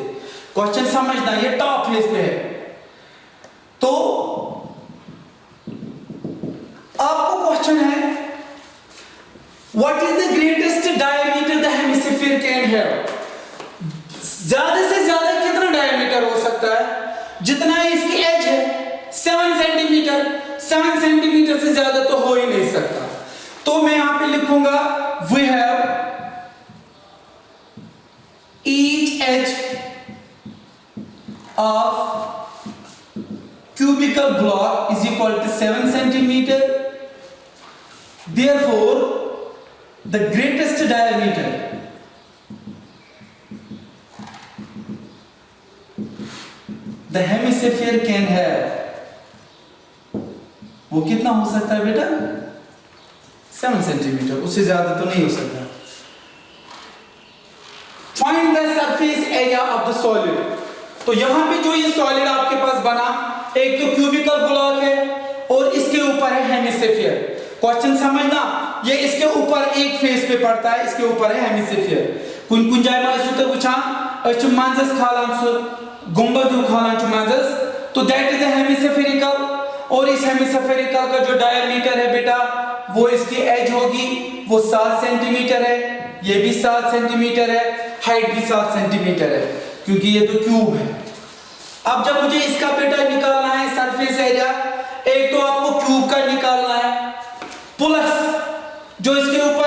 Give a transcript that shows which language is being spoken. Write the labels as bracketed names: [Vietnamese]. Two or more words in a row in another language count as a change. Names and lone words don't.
[Hindi] क्वेश्चन समझना, ये [English] top face [Hindi] पे है, तो आपको क्वेश्चन है [English] what is the greatest diameter the hemisphere can have. [Hindi] ज्यादा से ज्यादा कितना डायमीटर हो सकता है, जितना इसकी एज है 7 सेंटीमीटर, 7 सेंटीमीटर से ज्यादा तो हो ही नहीं सकता। तो मैं यहां पे लिखूंगा [English] we have each edge of cubical block is equal to 7 centimeter. Therefore, the greatest diameter the hemisphere can have, [Hindi] वो कितना हो सकता है बेटा 7 सेंटीमीटर, उससे ज्यादा तो नहीं हो सकता। [English] Find the surface area of the solid। [Hindi] तो यहां पे जो ये सॉलिड आपके पास बना, एक तो [English] cubical block [Hindi] है और इसके ऊपर है हेमिस्फीयर। क्वेश्चन समझना, ये इसके ऊपर एक फेस पे पड़ता है, इसके ऊपर है हेमिस्फीयर। [Kashmiri] कुन जाय मा इसु तो वुछा अछ मंजस खालान सु गुंबद खालान छु मंजस, [Hindi] तो [English] that is a hemispherical, [Hindi] और इस हेमिस्फेरिकल का जो डायमीटर है बेटा वो इसकी एज होगी वो 7 सेंटीमीटर है, ये भी 7 सेंटीमीटर है, हाइट भी 7 सेंटीमीटर है क्योंकि ये तो क्यूब है। अब जब मुझे इसका बेटा निकालना है [English] surface area, [Hindi] एक तो आपको क्यूब का निकालना है प्लस जो इसके ऊपर